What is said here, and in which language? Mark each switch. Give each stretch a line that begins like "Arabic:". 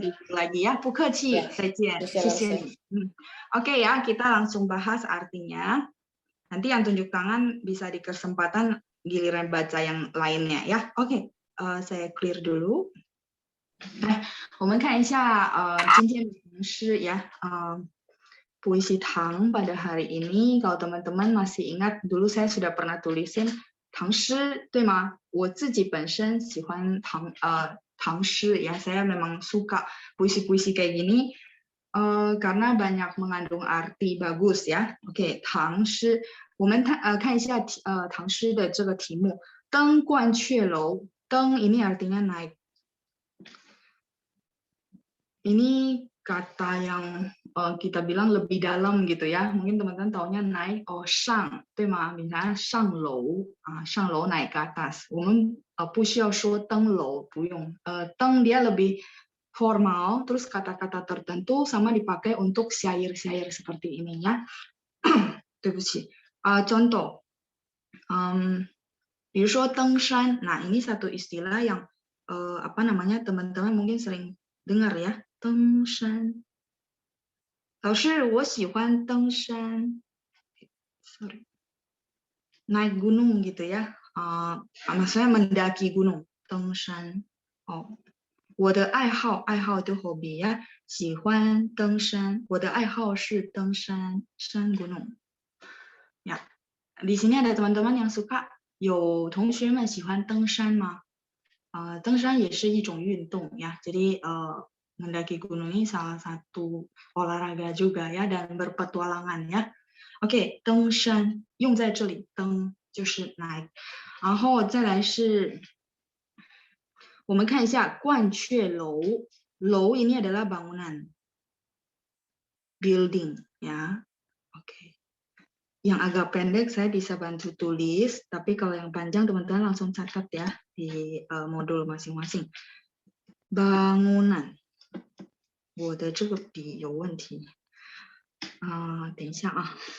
Indonesian: lagi ya,
Chinese: 不客气，再见，谢谢你。
Indonesian: Oke ya, kita langsung bahas artinya. Nanti yang tunjuk tangan bisa di kesempatan giliran baca yang lainnya ya. Oke, saya clear dulu.
Chinese: 我们看一下今天的唐诗
Indonesian: ya, puisi Tang pada hari ini. Kalau teman-teman masih ingat, dulu saya sudah pernah tulisin唐诗，对吗？
Chinese: 我自己本身喜欢唐诗 ya,
Indonesian: saya memang suka puisi-puisi kayak gini. karena banyak mengandung arti bagus ya.
Chinese: OK， 唐诗，我们看一下唐诗的这个题目，登鹳雀楼。
Indonesian: 登ini artinya naik. Ini kata yang kita bilang lebih dalam gitu ya. Mungkin teman-teman taunya naik, shang， 对吗？
Chinese: misalnya 上楼啊，上楼
Indonesian: naik ke atas。
Chinese: 我们不需要说登楼，不用。
Indonesian: 登 dia lebih formal, terus kata-kata tertentu sama dipakai untuk syair-syair seperti ini ya.
Chinese: 对不起。
Indonesian: contoh,
Chinese: 比如说登山,
Indonesian: nah ini satu istilah yang apa namanya teman-teman mungkin sering dengar ya, 登山。
Chinese: 老师，我喜欢登山。
English: Sorry.
Indonesian: Naik gunung gitu ya. Maksudnya mendaki gunung, 登山。
Chinese: 我的爱好
Indonesian: itu hobi ya,
Chinese: 喜欢登山。我的爱好是登山，山 gunung.
Indonesian: Ya, di sini ada teman-teman yang suka.
Chinese: 有同学们喜欢登山吗？登山也是一种运动ya.
Indonesian: Jadi mendaki gunung ini salah satu olahraga juga ya dan berpetualangan ya.
Chinese: OK， 登山用在这里，登就是naik。然后再来是，我们看一下鹳雀楼。
Indonesian: 楼 ini adalah bangunan, building ya. OK。 Yang agak pendek saya bisa bantu tulis, tapi kalau yang panjang teman-teman langsung catat ya di modul masing-masing. Bangunan.
Chinese: 我的这个笔有问题。等一下啊。